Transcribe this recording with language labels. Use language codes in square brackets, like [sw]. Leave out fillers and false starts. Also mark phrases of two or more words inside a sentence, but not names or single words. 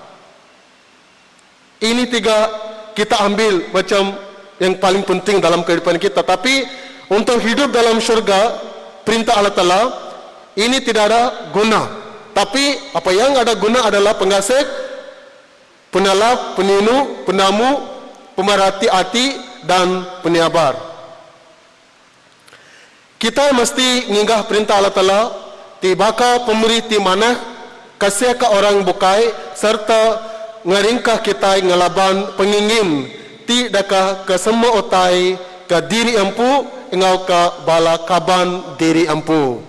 [ms] Ini tiga kita ambil macam yang paling penting dalam kehidupan kita. Tapi untuk hidup dalam syurga, perintah Allah Ta'ala, ini tidak ada guna. Tapi apa yang ada guna adalah pengasih, penalap, peninu, penamu, pemerhati hati, dan penyabar. [iba] Kita mesti nginggah perintah Allah Ta'ala, tibaka pemberi ti manah, kasih ke orang bukai, serta ngeringkah kita ngelaban pengingin, ti daka ke semua otai, ke diri empu, engau ke bala kaban diri empu.